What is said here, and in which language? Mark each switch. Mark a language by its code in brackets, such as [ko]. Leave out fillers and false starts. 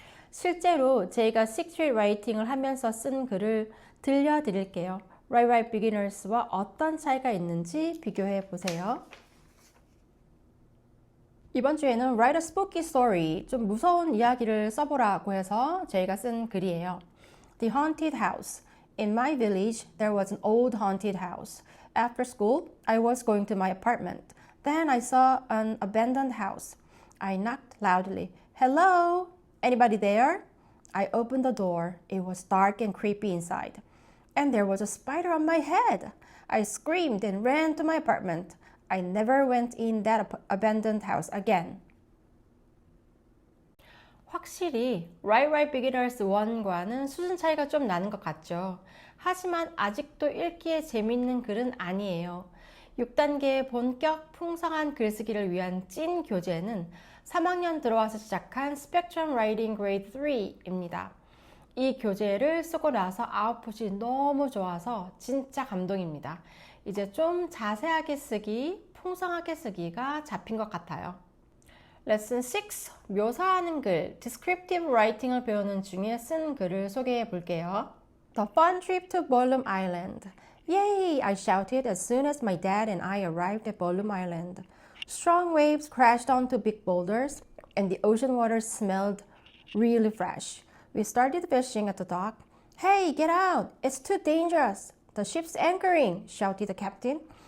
[ko] 실제로 제가 Sixth Street Writing을 하면서 쓴 글을 들려드릴게요. Write Beginners와 어떤 차이가 있는지 비교해 보세요. 이번 주에는 [en] Write a Spooky Story, [ko] 좀 무서운 이야기를 써보라고 해서 저희가 쓴 글이에요. [en] The Haunted House. In my village, there was an old haunted house. After school, I was going to my apartment. Then I saw an abandoned house. I knocked loudly. Hello? Anybody there? I opened the door. It was dark and creepy inside. And there was a spider on my head. I screamed and ran to my apartment. I never went in that abandoned house again. [ko] 확실히 Write Beginners 1과는 수준 차이가 좀 나는 것 같죠. 하지만 아직도 읽기에 재밌는 글은 아니에요. 6단계의 본격 풍성한 글쓰기를 위한 찐 교재는 3학년 들어와서 시작한 Spectrum Writing Grade 3입니다. 이 교재를 쓰고 나서 아웃풋이 너무 좋아서 진짜 감동입니다. 이제 좀 자세하게 쓰기, 풍성하게 쓰기가 잡힌 것 같아요. 레슨 6, 묘사하는 글, Descriptive Writing을 배우는 중에 쓴 글을 소개해 볼게요. [en] The fun trip to Bollum Island. Yay! I shouted as soon as my dad and I arrived at Bollum Island. Strong waves crashed onto big boulders and the ocean water smelled really fresh. We started fishing at the dock. Hey, get out! It's too dangerous! The ship's anchoring! Shouted the captain.